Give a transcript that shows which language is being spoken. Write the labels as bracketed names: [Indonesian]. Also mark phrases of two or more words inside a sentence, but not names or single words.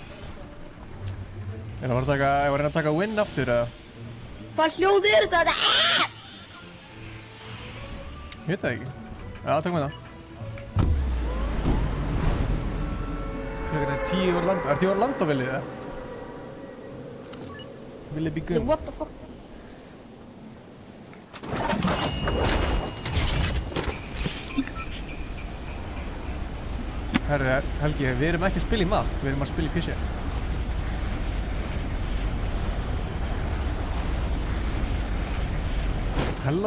[Icelandic] Ég var að reyna að taka win aftur, eða? Hvað hljóð er þetta? Ég veit það ekki. Já, tökum við það. Klukkan er 10 Orlando. Ertu í Orlando, Villi, eða? [English] Villi be good. What the fuck? [Icelandic] Herri, Helgi, við erum ekki að spila í map, við erum að spila í PC. Hella?